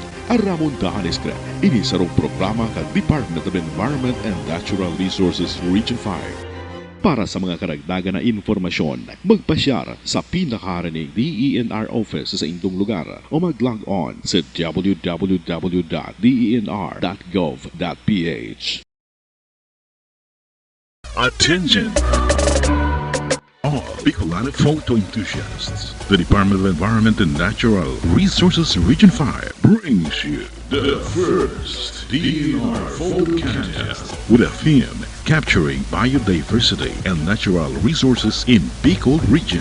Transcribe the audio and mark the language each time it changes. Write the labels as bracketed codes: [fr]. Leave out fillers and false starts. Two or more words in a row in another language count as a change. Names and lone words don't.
[bik] Aramon dahan iskre, ini sarong programa ka Department of Environment and Natural Resources Region 5. Para sa mga karagdagan na informasyon, magpasyar sa pinakaharaning DENR office sa inyong lugar o mag-log on sa www.denr.gov.ph. [en] Attention! All Bicolana photo enthusiasts. The Department of Environment and Natural Resources Region 5 brings you the first DNR Photo Contest with a theme capturing biodiversity and natural resources in Bicol region.